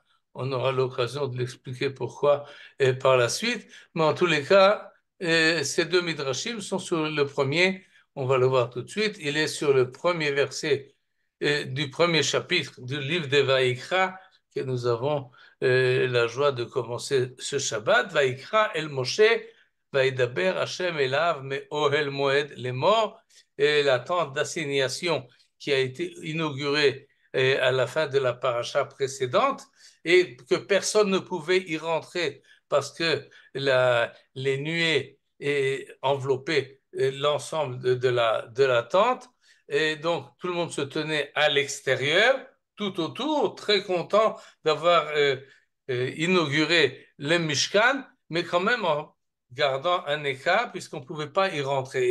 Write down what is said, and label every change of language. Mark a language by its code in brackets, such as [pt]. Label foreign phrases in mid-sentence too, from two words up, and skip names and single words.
[fr] On aura l'occasion de l'expliquer pourquoi par la suite. Mais en tous les cas, ces deux midrashim sont sur le premier. On va le voir tout de suite. Il est sur le premier verset du premier chapitre du livre de Vaikra que nous avons la joie de commencer ce Shabbat. [he] ויקרא אל משה וידבר השם אליו מאהל מועד [fr] les morts, et la tente d'assignation qui a été inaugurée à la fin de la paracha précédente et que personne ne pouvait y rentrer parce que les nuées enveloppaient l'ensemble de la tente et donc tout le monde se tenait à l'extérieur, tout autour, très content d'avoir inauguré le Mishkan, mais quand même en gardant un écart puisqu'on ne pouvait pas y rentrer.